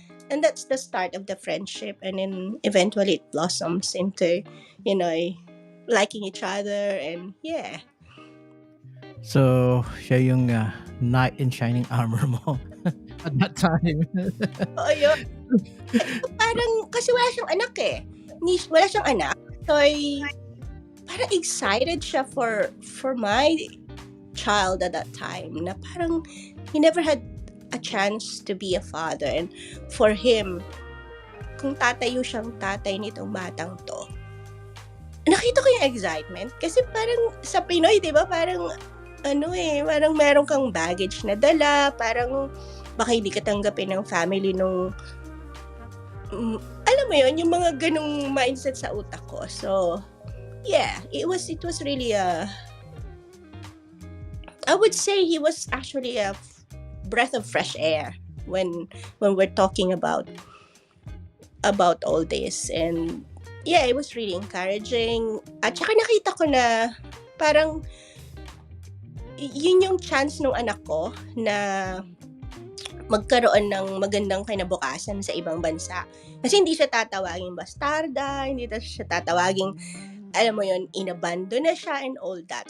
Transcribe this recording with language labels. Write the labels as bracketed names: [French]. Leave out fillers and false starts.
[English] And that's the start of the friendship. And then eventually it blossoms into, you know, liking each other. And yeah. So, [Filipino] siya yung [English] knight in shining armor mo at that time. [Filipino] Oo, yun. Parang, kasi wala siyang anak Wala siyang anak. [English] So, parang excited siya for my child at that time. [Filipino] Na parang, [English] he never had a chance to be a father. And for him, [Filipino] kung tatayo siyang tatay nitong batang to, nakita ko yung excitement. Kasi parang, sa Pinoy, di ba, parang, parang meron kang baggage na dala, parang, baka hindi ka tanggapin ng family nung, alam mo yun, yung mga ganong mindset sa utak ko. [English] So, yeah, it was really I would say he was actually a breath of fresh air when we're talking about all this. And yeah, it was really encouraging. [Filipino] At saka nakita ko na parang yun yung chance ng anak ko na magkaroon ng magandang kinabukasan sa ibang bansa. Kasi hindi siya tatawaging bastarda, hindi siya tatawaging, alam mo yun, inabando na siya [English] and all that.